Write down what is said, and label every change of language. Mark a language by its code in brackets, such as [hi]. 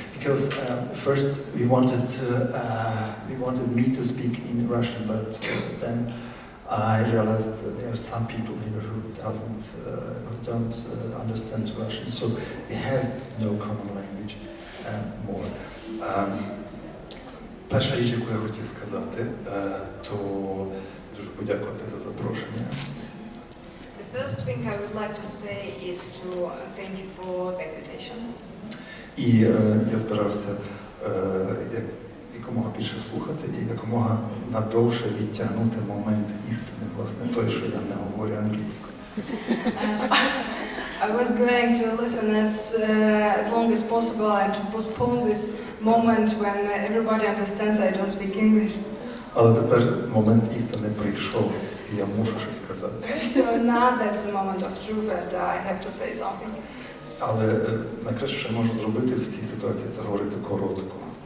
[en] Because first we wanted me to speak in Russian, but then I realized that there are some people here who don't understand Russian, so we have no common language more. [uk] Перша річ, яку я хотів сказати, то дуже подякувати за запрошення. [en] The first thing I would like to say is to thank you for the invitation. [uk] І я збирався якомога більше слухати і якомога надовше відтягнути момент істини, власне, той, що я не говорю англійською. [en] I was going to listen as long as possible and to postpone this moment when everybody understands I don't speak English. [uk] Але тепер момент істини прийшов, і я мушу щось сказати. [en] So now that's the moment of truth and I have to say something. [uk] Але найкраще, що я можу зробити в цій ситуації, це говорити коротко.